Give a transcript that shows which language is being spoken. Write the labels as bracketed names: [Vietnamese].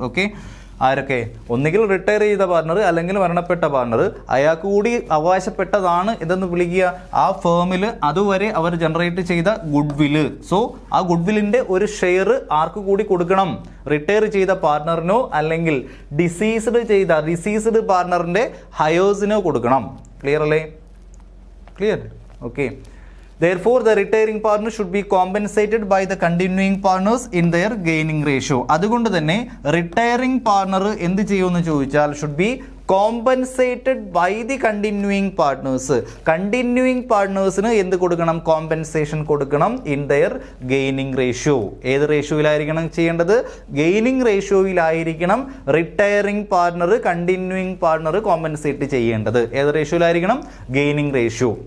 [Malayalam] Okay, ആരൊക്കെ? ഒന്നുകിൽ retire ചെയ്ത പാർട്ണർ അല്ലെങ്കിൽ മരണപ്പെട്ട പാർട്ണർ, അയാൾക്ക് കൂടി അവകാശപ്പെട്ടതാണ് ഇതെന്ന് വിളിക്കുക. ആ ഫേമിൽ അതുവരെ അവർ ജനറേറ്റ് ചെയ്ത ഗുഡ് വില്ല്. സോ ആ ഗുഡ് വില്ലിൻ്റെ ഒരു ഷെയർ ആർക്ക് കൂടി കൊടുക്കണം? റിട്ടയർ ചെയ്ത പാർട്ണറിനോ അല്ലെങ്കിൽ ഡിസീസ്ഡ് പാർട്ണറിൻ്റെ ഹയേഴ്സിനോ കൊടുക്കണം. ക്ലിയർ അല്ലേ? Clear? Okay. [English] Therefore, the retiring partner should be compensated by the continuing partners in their gaining ratio. [Malayalam] അതുകൊണ്ട് തന്നെ റിട്ടയറിംഗ് പാർട്ണർ എന്ത് ചെയ്യുമെന്ന് ചോദിച്ചാൽ [English] Should be compensated by the continuing partners. [Malayalam] Continuing പാർട്ട്നേഴ്സിന് എന്ത് കൊടുക്കണം? കോമ്പൻസേഷൻ കൊടുക്കണം [English] In their gaining ratio. [Malayalam] ഏത് റേഷ്യോയിലായിരിക്കണം ചെയ്യേണ്ടത്? Gaining റേഷ്യോയിലായിരിക്കണം retiring partner continuing partner compensate ചെയ്യേണ്ടത്. ഏത് റേഷ്യോയിലായിരിക്കണം? Gaining ratio.